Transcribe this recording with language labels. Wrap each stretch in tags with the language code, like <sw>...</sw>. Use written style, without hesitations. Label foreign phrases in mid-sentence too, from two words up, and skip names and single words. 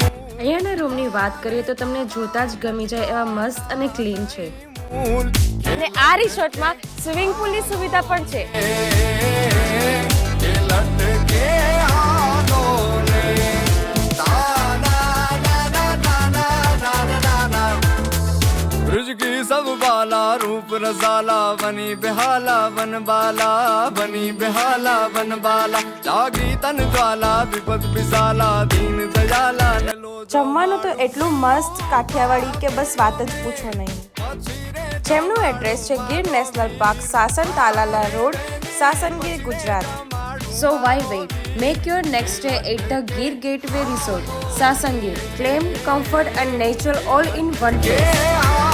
<gu>અહીંયાના રૂમની વાત કરીએ તો તમને જોતા જ ગમી જાય એવા મસ્ત અને ક્લીન છે. મૂલ અને આ રિસોર્ટમાં સ્વિમિંગ પુલની સુવિધા પણ છે. કે લટકે હાલો ને</gu> <hi>તાના ના ના ના ના ના ના ब्रज की सब बाला रूप रसाला बनी बेहाला बन बाला बनी बेहाला बन बाला जागी तन ज्वाला विपद विशाला दीन दयाला</hi> <gu>જમવાનું તો એટલું મસ્ત કાઠિયાવાડી કે બસ વાત જ પૂછો નહીં. જેમનું એડ્રેસ છે ગીર નેશનલ પાર્ક, સાસન તાલાલા રોડ, સાસનગીર, ગુજરાત.</gu> <en>So why wait? Make your next stay at the Gir Gateway Resort, Sasangir. Claim comfort and nature all in one place.</en>